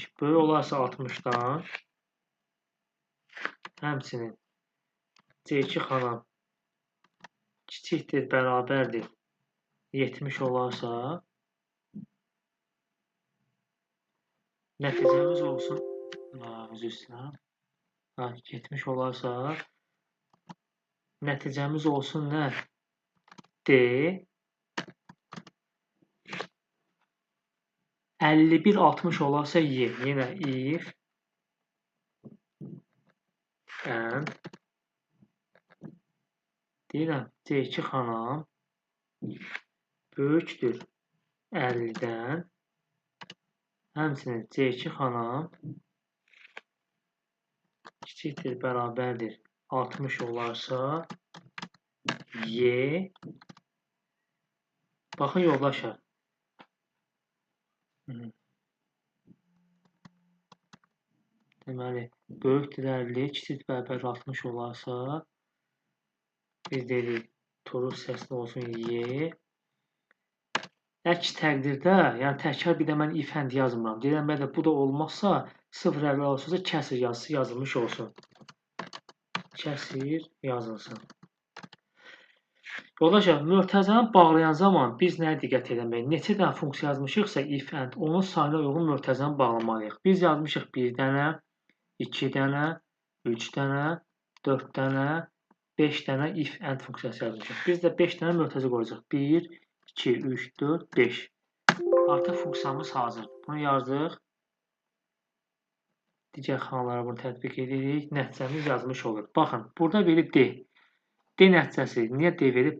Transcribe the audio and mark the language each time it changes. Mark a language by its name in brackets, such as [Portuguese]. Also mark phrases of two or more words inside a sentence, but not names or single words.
[Azerbaijani] Böyük olarsa 60-dan həmçinin C2 xanam kiçikdir, bərabərdir 70 olarsa nəticəmiz olsun üzr istəyirəm 70 olarsa nəticəmiz olsun nə? D. 51-60 olarsa Y. Yenə if and deyirəm C2 xanam böyükdür 50-dən həmçinin C2 xanam kiçikdir, bərabərdir 60 olarsa Y. Baxın yoldaşlar. Deməli, böyükdür 50, kiçikdir, bərabər 60 olarsa biz dedik, true hissəsində olsun Y. Əks təqdirdə, yəni təkrar bir də mən if and yazmıram. Deyirəm, bəli, bu da olmazsa 0-50 olsa kəsr yazısı yazılmış olsun. Kəsr yazılsın. Yoldaşlar, mötərizəni bağlayan zaman biz nəyə diqqət edəməliyik? Neçə dənə funksiya yazmışıqsa if and, onun sayına uyğun mötərizəni bağlamalıyıq. Biz yazmışıq 1 dənə, 2 dənə, 3 dənə, 4 dənə, 5 dənə if and funksiyası yazmışıq. Biz də 5 dənə mötərizə qoyacaq. 1, 2, 3, 4, 5. Artıq funksiyamız hazır. Bunu yazdıq. Digər xanalara bunu tətbiq edirik. Nəticəmiz yazmış olur. Baxın, burada verib D. D nəticəsi niyə D verib?